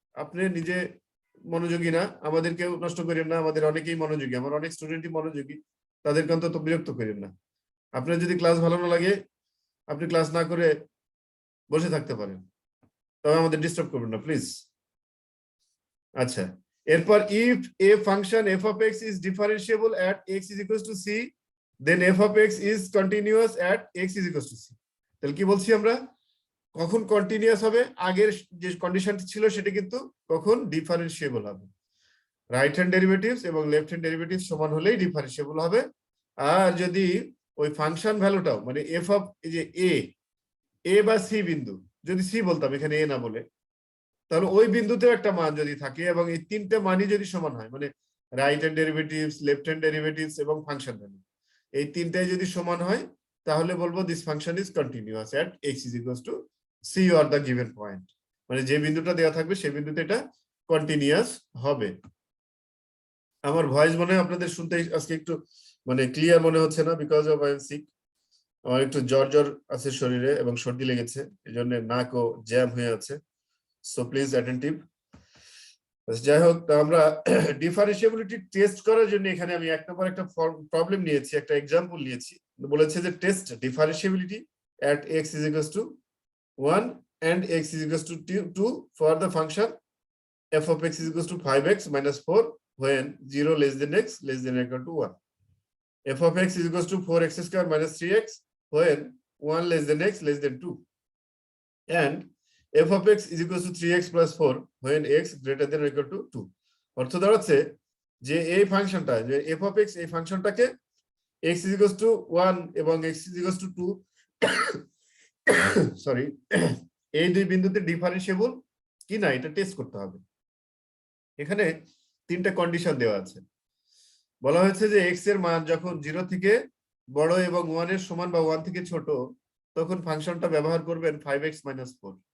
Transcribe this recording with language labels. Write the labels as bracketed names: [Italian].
[Bangla] আপনি নিজে মনোযোগী না, আমাদেরকেও নষ্ট করেন না, আমাদের অনেকেই মনোযোগী, আমার অনেক স্টুডেন্টই মনোযোগী, তাদেরকে অন্তত বিরক্ত করেন না। আপনার যদি ক্লাস ভালো না লাগে আপনি ক্লাস না করে বসে থাকতে পারেন, তবে আমাদের ডিস্টার্ব করবেন না প্লিজ। [English] আচ্ছা, এরপর if a function f of x is differentiable at x is equals to c, then f of x is continuous at x is equals to c। [Bangla] তাহলে কি বলছি আমরা? কখন কন্টিনিউয়াস হবে? আগের যে কন্ডিশনটি ছিল সেটা কিন্তু কখন ডিফারেন্সিয়েবল হবে। রাইট হ্যান্ড ডেরিভেটিভস এবং লেফট হ্যান্ড ডেরিভেটিভস সমান হলেই ডিফারেন্সিয়েবল হবে। আর যদি ওই ফাংশন ভ্যালুটাও, মানে f অফ এই যে a বা c বিন্দু, যদি c বলতাম এখানে a না বলে, তাহলে ওই বিন্দুতেও একটা মান যদি থাকে এবং এই তিনটে মানই যদি সমান হয়, মানে right hand derivatives, left hand derivatives এবং ফাংশন ভ্যালু, এই তিনটাই যদি সমান হয় তাহলে বলবো this function is continuous at x is equals to c or the given point, মানে যে বিন্দুটা দেওয়া থাকবে সেই বিন্দুতে এটা কন্টিনিউয়াস হবে। আমার ভয়েস মনে হয় আপনাদের শুনতে আজকে একটু মানে ক্লিয়ার মনে হচ্ছে না, because of I am sick. আমার একটু জ্বর আছে শরীরে এবং সর্দি লেগেছে, এই জন্য নাকও জ্যাম হয়ে আছে। So please attentive. যাই হোক, আমরা ডিফারেন্সিয়াবিলিটি টেস্ট করার জন্য এখানে আমি এক নম্বর একটা প্রবলেম নিয়েছি, একটা এক্সাম্পল নিয়েছি। [English] বলেছে যে test differentiability at x is equals to 1 and x is equals to 2 for the function f of x is equals to 5x minus 4 when 0 less than x less than or equal to 1. F of x is equals to 4x square minus 3x when 1 less than x less than 2. And f of x is equals to 3x plus 4 when x greater than or equal to 2. [Bangla] অর্থ দাঁড়াচ্ছে যে এই ফাংশনটা, যে f of x, এই ফাংশনটাকে x is equals to 1 এবং x is equals to 2 sorry, এই দুই বিন্দুতে ডিফারেন্সিয়েবল কিনা এটা টেস্ট করতে হবে। এখানে তিনটা কন্ডিশন দেওয়া আছে। বলা হয়েছে যে x এর মান যখন 0 থেকে বড় এবং 1 এর সমান বা 1 থেকে ছোট, তখন ফাংশনটা ব্যবহার করবেন 5x minus 4।